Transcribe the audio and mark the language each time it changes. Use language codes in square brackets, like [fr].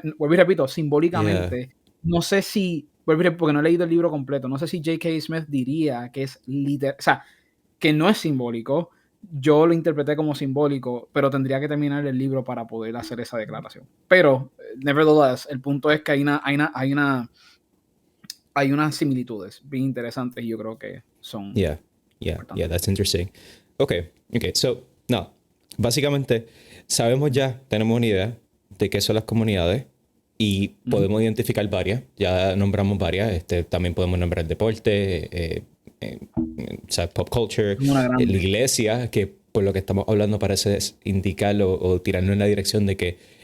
[es] Vuelvo y repito, simbólicamente, no sé si, porque no he leído el libro completo, no sé si J.K. Smith diría que es literal, o sea, que no es simbólico. Yo lo interpreté como simbólico, pero tendría que terminar el libro para poder hacer esa declaración. Pero, nevertheless, el punto es que hay unas similitudes bien interesantes y yo creo que son [en] Yeah, that's interesting. [es] Okay, so, no, básicamente sabemos ya, tenemos una idea de qué son las comunidades y podemos identificar varias, ya nombramos varias, también podemos nombrar deporte, o sea, pop culture, la iglesia, que por lo que estamos hablando parece indicar o tirarnos en la dirección de que